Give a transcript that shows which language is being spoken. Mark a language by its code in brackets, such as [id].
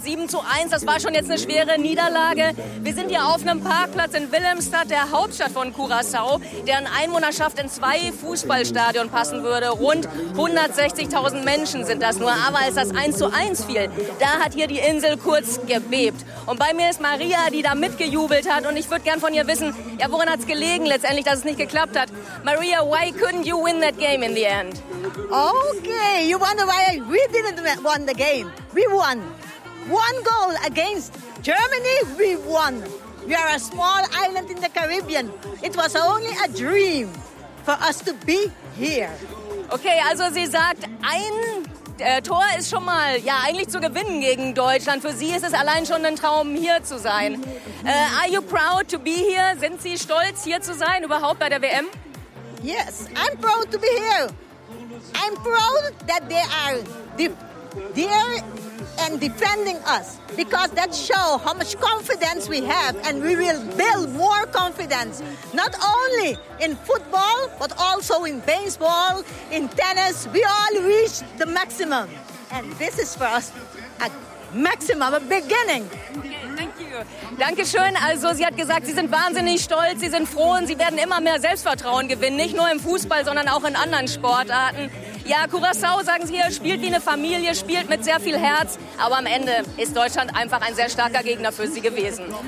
[de] 7:1, das war schon jetzt eine schwere Niederlage. Wir sind hier auf einem Parkplatz in Willemstad, der Hauptstadt von Curaçao, deren Einwohnerschaft in zwei Fußballstadien passen würde. Rund 160.000 Menschen sind das nur. Aber als das 1:1 fiel, da hat hier die Insel kurz gebebt. Und bei mir ist Maria, die da mitgejubelt hat. Und ich würde gern von ihr wissen, ja, woran hat es gelegen letztendlich, dass es nicht geklappt hat? [en] Maria, why couldn't you win that game in the end? Okay, you wonder why we didn't win the game. We won. One goal against Germany, we won. We are a small island in the Caribbean. It was only a dream for us to be here. [de] Okay, also sie sagt, ein Tor ist schon mal, ja, eigentlich zu gewinnen gegen Deutschland. Für sie ist es allein schon ein Traum, hier zu sein. [en] Are you proud to be here? [de] Sind Sie stolz, hier zu sein, überhaupt bei der WM? [en] Yes, I'm proud to be here. I'm proud that they are there and defending us because that shows how much confidence we have and we will build more confidence, not only in football, but also in baseball, in tennis. We all reach the maximum and this is for us a maximum, a beginning. [de] Dankeschön. Also sie hat gesagt, sie sind wahnsinnig stolz, sie sind froh und sie werden immer mehr Selbstvertrauen gewinnen. Nicht nur im Fußball, sondern auch in anderen Sportarten. Ja, Curaçao, sagen Sie hier, spielt wie eine Familie, spielt mit sehr viel Herz. Aber am Ende ist Deutschland einfach ein sehr starker Gegner für sie gewesen.